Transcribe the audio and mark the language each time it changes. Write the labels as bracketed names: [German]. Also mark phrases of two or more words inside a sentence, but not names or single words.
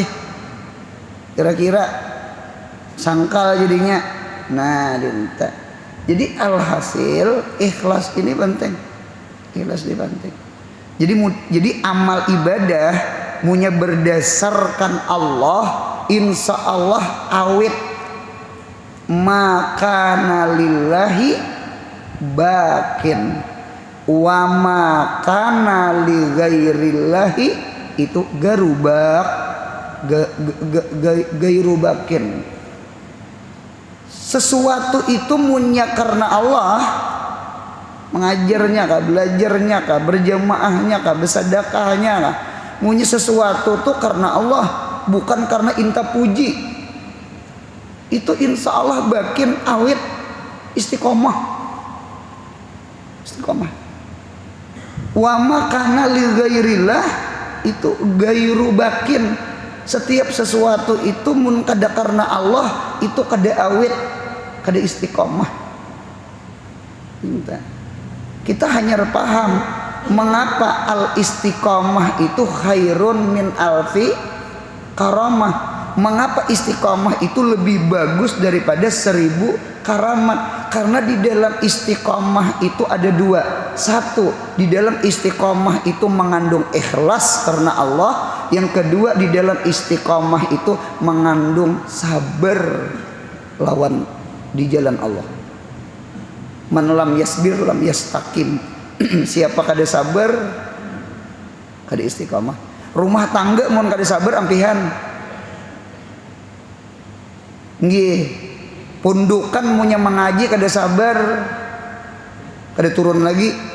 [Banjar] Kira-kira sangkal jadinya. Nah, dinta. Jadi alhasil ikhlas ini penting. Ikhlas ini penting. Jadi amal ibadah munya berdasarkan Allah, insya Allah awet. [Arabic] ما كان لله باقٍ وما كان لغير الله itu غير باقٍ. [Banjar] Sesuatu itu munya karena Allah, mengajarnya kah, belajarnya kah, berjamaahnya kah, bersedekahnya kah, munya sesuatu tuh karena Allah, bukan karena inta puji. Itu insya Allah bakin awet istiqomah. [Arabic] وما كان لغير الله itu غير باقٍ. [Banjar] Setiap sesuatu itu mun kada karena Allah itu kada awet, kada istiqomah. Kita hanya paham mengapa al istiqomah itu [Arabic] خير من ألف كرامة. [Banjar] Mengapa istiqomah itu lebih bagus daripada 1000 karamat? Karena di dalam istiqomah itu ada 2. 1, di dalam istiqomah itu mengandung ikhlas karena Allah. Yang kedua, di dalam istiqomah itu mengandung sabar lawan di jalan Allah. [Arabic] من لم يصبر لم يستقم. [Banjar] Siapa kada sabar kada istiqomah. Rumah tangga mun kada sabar ampihan. Nggih, pundukan munya mengaji kada sabar, kada turun lagi.